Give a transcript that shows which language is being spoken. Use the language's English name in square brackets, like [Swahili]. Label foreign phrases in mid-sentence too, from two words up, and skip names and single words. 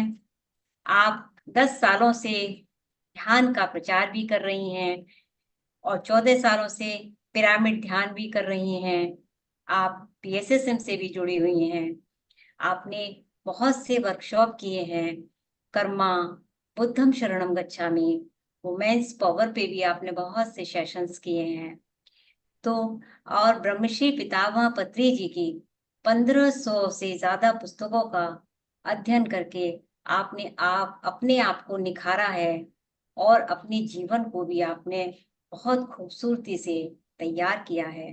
[Hindi] आप 10 सालों से ध्यान का प्रचार भी कर रही हैं और 14 सालों से पिरामिड ध्यान भी कर रही हैं। आप पीएसएसएम से भी जुड़ी हुई हैं। आपने बहुत से वर्कशॉप किए हैं, कर्मा, [Pali] बुद्धम शरणम गच्छामि, [English] women's power [Hindi] पे भी आपने बहुत से सेशंस किए हैं। तो और ब्रह्मश्री पितामह पत्री जी की 1500 से ज्यादा पुस्तकों का अध्ययन करके आपने आप अपने आप को निखारा है और अपने जीवन को भी आपने बहुत खूबसूरती से तैयार किया है।